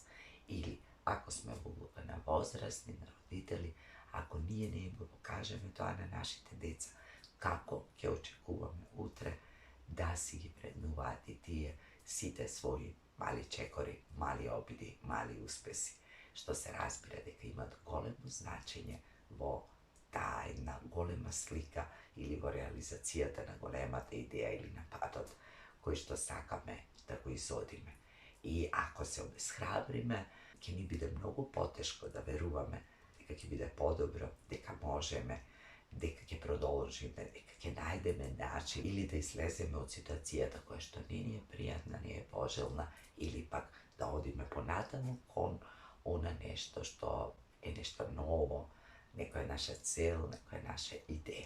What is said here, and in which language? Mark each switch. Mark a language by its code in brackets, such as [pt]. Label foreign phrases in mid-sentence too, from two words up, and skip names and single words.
[mk] Или ако сме во улога на возрастни, на родители, ако ние не им го покажеме тоа на нашите деца, како ќе очекуваме утре да си ги вреднуваат и тие сите своји мали чекори, мали обиди, мали успеси, што се разбира дека имат големо значење во таа една голема слика или во реализацијата на големата идеја или на патот кој што сакаме да го изодиме. И ако се обесхрабриме, ki ni bude mnogo poteško da verujame, дека ќе биде подобро, дека можеме, дека ќе продолжиме, дека ќе најдеме начин или да излеземе од ситуацијата која што не ни е пријатна, не е пожелна, или пак да одиме понатаму кон она нешто што е нешто ново, некоја наша цел, некоја наша идеја.